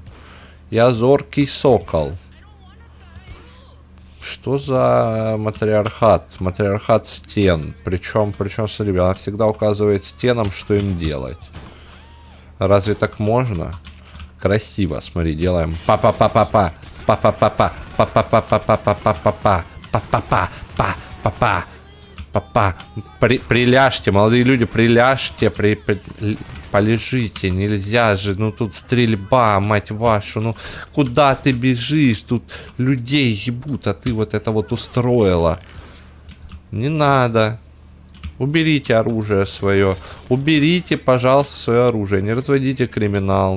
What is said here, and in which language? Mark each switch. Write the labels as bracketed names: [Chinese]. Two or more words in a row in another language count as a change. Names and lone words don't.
[Russian] Я зоркий сокол. Что за матриархат? Матриархат стен. Причем, смотри, она всегда указывает стенам, что им делать. Разве так можно? Красиво, смотри, делаем. Па-па-па-па-па. Па-па-па-па. Па-па-па-па-па-па-па-па. Па-па-па-па-па-па. Папа, приляжьте, молодые люди, приляжьте, полежите, нельзя же, ну тут стрельба, мать вашу, ну куда ты бежишь, тут людей ебут, а ты вот это вот устроила. Не надо. Уберите оружие свое, уберите, пожалуйста, свое оружие, не разводите криминал.